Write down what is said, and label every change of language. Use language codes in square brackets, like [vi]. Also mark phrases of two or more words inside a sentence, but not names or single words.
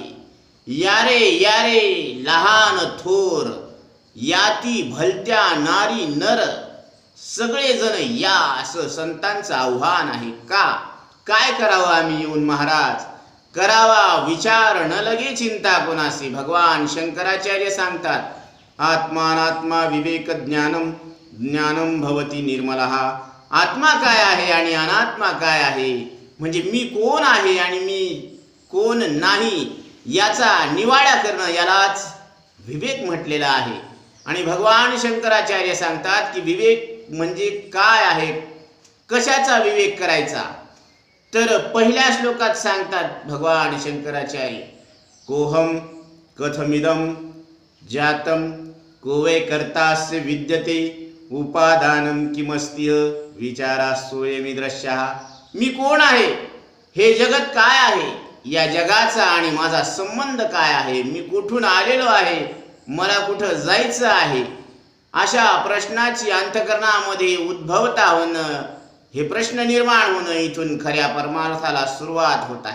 [mr] यारे लहान थोर, याती भलत्या नारी नर, सगळे जण या, असं संतांचं आव्हान आहे। काय करावं आम्ही येऊन महाराज? करावा विचार न लगे चिंता कोणासी। भगवान शंकराचार्य सांगतात, [sa] आत्मानात्मा विवेक ज्ञानम, ज्ञानम भवती निर्मलः। [mr] आत्मा काय आहे आणि अनात्मा काय आहे, म्हणजे मी कोण आहे आणि मी कोण नाही, याचा निवाडा करणं, यालाच विवेक म्हटलेला आहे। आणि भगवान शंकराचार्य सांगतात की विवेक म्हणजे काय आहे, कशाचा विवेक करायचा। तर पहिल्या श्लोकात सांगतात भगवान शंकराचार्य, [sa] कोहम कथमिदम जातम, कोवे कर्तास्य विद्यते, उपादानम किमस्ति विचारास्सोयमी दृश्यः। [mr] मी कोण आहे, हे जगत काय आहे, या जगाचा आणि माझा संबंध काय आहे, मी कुठून आलेलो आहे, मला कुठं जायचं आहे, अशा प्रश्नाची अंतःकरणामध्ये उद्भवता होणं, हे प्रश्न निर्माण होणं, इथून खऱ्या परमार्थाला सुरुवात होत आहे।